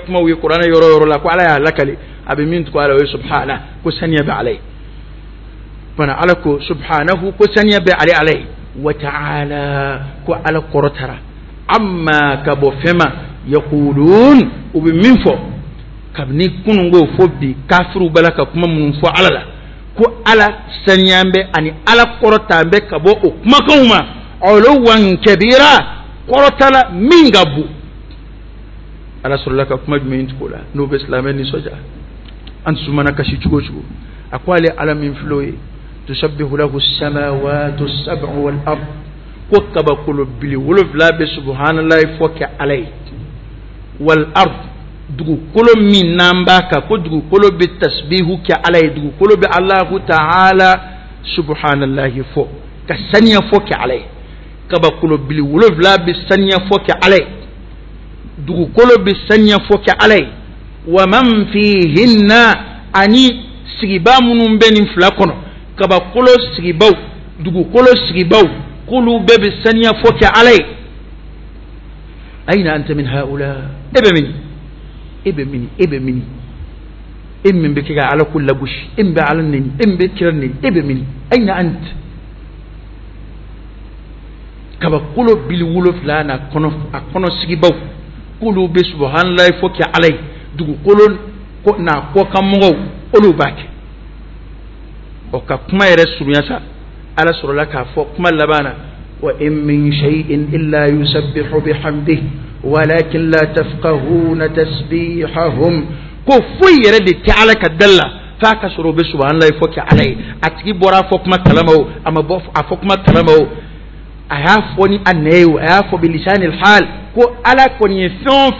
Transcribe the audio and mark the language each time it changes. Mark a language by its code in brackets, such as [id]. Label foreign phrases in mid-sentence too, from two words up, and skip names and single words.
[bm] kumaw ye kuranɛ yɔrɔ o yɔrɔ la ko ala y'a lakale a bɛ min tugu ala o ye subhana ko saniya bɛ ala ye fana ala ko subhanahu ko saniya bɛ ale ala ye [ar] وتعالى [bm] ko ala kɔrɔtara amma ka bɔ fɛn ma yaqulun u bɛ min fɔ kabini kunungo fo bi kafiriw bala ka kuma minnu fɔ ala la ko ala saniya bɛ ani ala kɔrɔta bɛ ka bɔ o kumakanw ma [ar] علوا كبيرا [bm] kɔrɔtala min ka bon ala sɔrɔla ka kuma jumɛn tugu la n'o bɛ silamɛ nisɔndiya an sumana kasi cogo cogo a ko ale ala min filɛ o ye [ar] تسبح له السماوات السبع والأرض [bm] ko kabakolo bili wolonwula bɛ subhanallahi fɔ kɛ ala ye [ar] والأرض [bm] dugukolo min n'an b'a kan ko dugukolo bɛ tasbihu kɛ ala ye dugukolo bɛ [ar] الله تعالى سبحان الله [bm] fɔ ka saniya fɔ kɛ ala ye kabakolo bili wolonwula bɛ saniya fɔ kɛ ala ye dugukolo bɛ saniya fɔ kɛ ala ye [ar] ومن فيهن [bm] ani sigiba minnu bɛ nin fila kɔnɔ kabakolo sigibaw dugukolo sigibaw k'olu bɛɛ bɛ saniya fɔ kɛ ala ye [ar] أين أنت من هؤلاء [bm] e bɛ mini e bɛ mini e bɛ mini e min bɛ kɛ ka ala ko lagosi e min bɛ ala neni e min bɛ kira neni e bɛ mini [ar] أين أنت [bm] kabakolo bili wolonwula n'a kɔnɔ a kɔnɔ sigibaw k'olu bɛ subhanallahi fɔ kɛ ala ye dugukolo n'a kɔkanmɔgɔw olu b'a kɛ o ka kuma yɛrɛ surunya sa ala sɔrɔla k'a fɔ kuma laban na [ar] وإن من شيء إلا يسبح بحمده ولكن لا تفقهون تسبيحهم [bm] ko foyi yɛrɛ de tɛ ala ka dal la f'a ka sɔrɔ o bɛ subhanallahi fɔ kɛ ala ye a tigi bɔra a fɔ kuma kalama o a ma bɔ a fɔ kuma kalama o a y'a fɔ ni a nɛ ye o a y'a fɔ [ar] بلسان الحال [bm] ko ala kɔni ye fɛn o